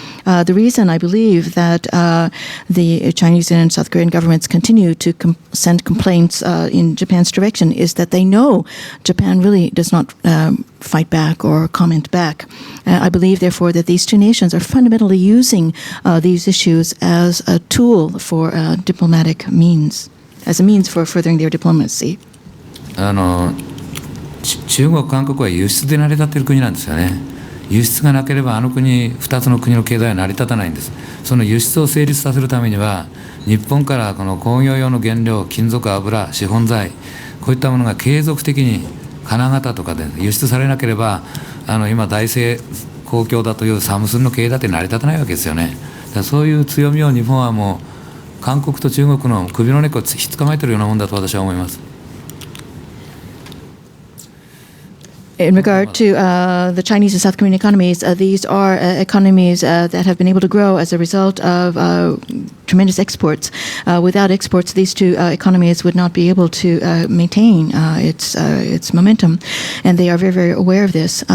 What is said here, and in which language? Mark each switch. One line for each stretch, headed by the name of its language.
English: The reason I believe that the Chinese and South Korean governments continue to send complaints in Japan's direction is that they know Japan really does not fight back or comment back. I believe, therefore, that these two nations are fundamentally using these issues as a tool for diplomatic means, as a means for furthering their diplomacy.
Japanese: 中国、韓国は輸出で成り立っている国なんですよね。輸出がなければ2つの国の経済は成り立たないんです。その輸出を成立させるためには日本からこの工業用の原料、金属、油、資本材、こういったものが継続的に金型とかで輸出されなければ今大政公共だというサムスンの経営だって成り立たないわけですよね。だからそういう強みを日本はもう韓国と中国の首の根っこをひっ捕まえているようなもんだと私は思います。
English: In regard to the Chinese and South Korean economies, these are economies that have been able to grow as a result of tremendous exports. Without exports, these two economies would not be able to maintain its momentum, and they are very, very aware of this.